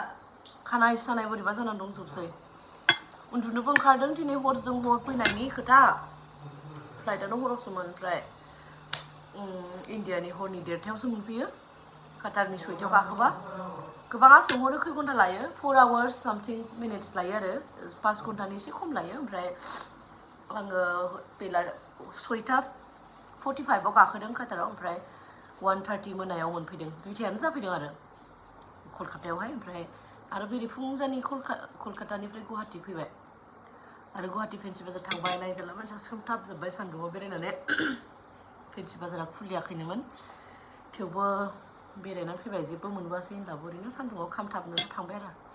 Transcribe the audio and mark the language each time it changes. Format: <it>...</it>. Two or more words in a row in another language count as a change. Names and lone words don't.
<brx>खानाय सानाय बोरैबा जानानै दंजोबसै उन्दुनोबो ओंखारदों दिनै हरजों हर फैनायनि खोथा फ्लाइटआनो हरावसोमोन ओमफ्राय इन्डियानि हरनि 1:30 मोनफैयो काटारनि 6:00 गाखोबा गोबाङा सोंहरो खै घन्टा लायो</brx> <en>4 hours something minutes</en> <brx>लायो आरो 5 घन्टानि एसे खम लायो ओमफ्राय आङो बेला 6:45 गाखोदों काटाराव ओमफ्राय 1:30 मोनायाव मोनफैदों 2टायानो जाफैदों आरो कलकातायावहाय ओमफ्राय आरो बेरे फुंजानि कलकातानिफ्राय गुवाहाटि फैबाय आरो गुवाहाटि फेन्सि बाजार थांबाय नायजाला मानसिया सोमथाबजोब्बाय सान्दुङाव बेरायनानै फेन्सि बाजारा खुलियाखैनोमोन थेवबो बेरायनानै फैबाय जेबो मोनबोआसै होनब्लाबो ओरैनो सान्दुङाव खामथाबनो थांबाय आरो</brx>